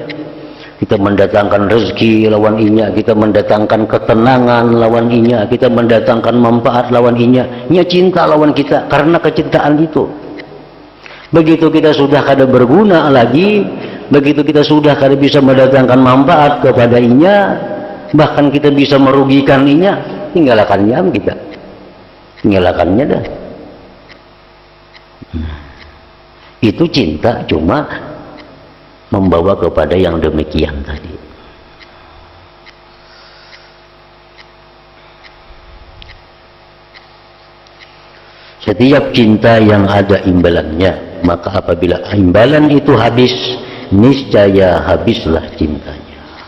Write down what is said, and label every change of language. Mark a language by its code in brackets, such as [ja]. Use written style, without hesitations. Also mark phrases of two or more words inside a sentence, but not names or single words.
[bjn] Kita mendatangkan rezeki lawan inya, kita mendatangkan ketenangan lawan inya, kita mendatangkan manfaat lawan inya. Nya cinta lawan kita karena kecintaan itu. Begitu kita sudah kada berguna lagi, begitu kita sudah kada bisa mendatangkan manfaat kepada inya, bahkan kita bisa merugikan inya, tinggalkannya kita. Tinggalkannya dah. Itu cinta cuma membawa kepada yang demikian tadi. Setiap cinta yang ada imbalannya, maka apabila imbalan itu habis, niscaya habislah cintanya.